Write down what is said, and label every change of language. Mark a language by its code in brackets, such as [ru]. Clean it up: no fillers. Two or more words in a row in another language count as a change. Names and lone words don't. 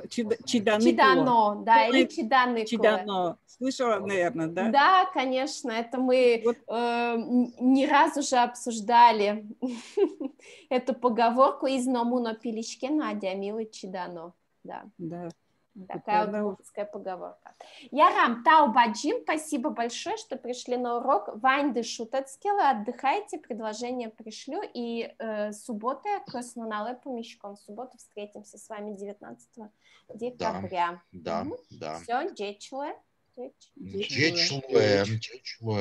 [udm] Чидано, да, или чиданыклы. [ru] Чидано. Слышала, наверное, да? Да, конечно, это мы не раз уже обсуждали эту поговорку [udm] «Из номуно пилишкена адямилы чидано». [ru] Да. Да. Такая удмуртская поговорка. [udm] Ярам, тау баджим, [ru] спасибо большое, что пришли на урок. [udm] Ваньды шутацкелы, [ru] отдыхайте, предложение пришлю. И суббота, [udm] краснонале помещком. [ru] В субботу встретимся с вами 19 декабря. Да, да. [udm] Все, дечуэ. Дечуэ.